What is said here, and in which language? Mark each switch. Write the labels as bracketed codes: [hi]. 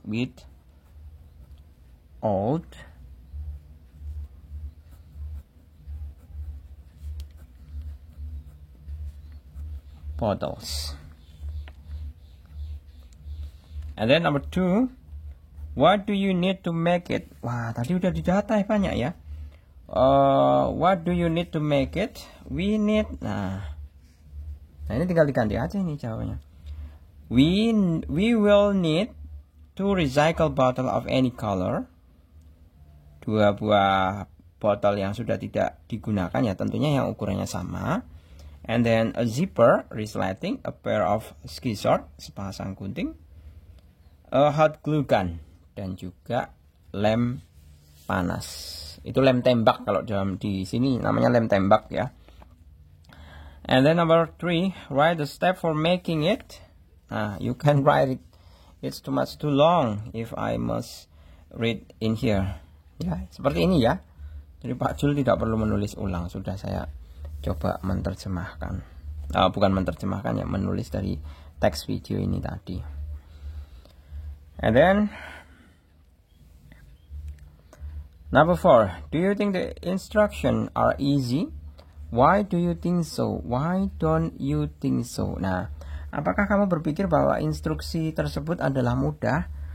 [en] With old bottles. And then number 2, what do you need to make it? [id] Wah, tadi udah didata ya banyak ya. [en] What do you need to make it? We need. [id] Nah ini tinggal diganti aja ini jawabannya. [en] We will need 2 recycle bottle of any color. [id] 2 buah botol yang sudah tidak digunakan ya, tentunya yang ukurannya sama. [en] And then a zipper, resleting, a pair of ski shorts, [id] sepasang gunting, [en] a hot glue gun, [id] dan juga lem panas. Itu lem tembak kalau di sini namanya lem tembak ya. [en] And then number 3, write the step for making it. You can write it. It's too much too long if I must read in here. [id] Ya, seperti ini ya. Jadi Pak Jul tidak perlu menulis ulang. Sudah saya coba menerjemahkan. Bukan menerjemahkan ya, menulis dari teks video ini tadi. [en] And then number 4, do you think the instructions are easy? Why do you think so? Why don't you think so? [id] Nah, apakah kamu berpikir bahwa instruksi tersebut adalah mudah?